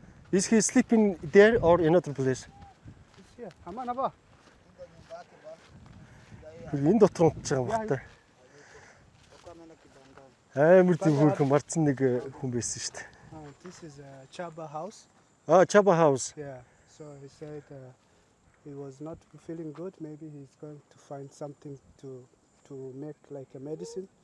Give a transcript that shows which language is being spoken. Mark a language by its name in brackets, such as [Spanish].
[English] Is he sleeping there or in another place? Yeah. Aman aba. [Mongolian] Энэ дотор унтж байгаа юм байна. Амар тийм хөөрхөн марцсан нэг хүн байсан шүү дээ. [English] This is a Chaba house. Chaba house. Yeah. So he said he was not feeling good. Maybe he's going to find something to make like a medicine.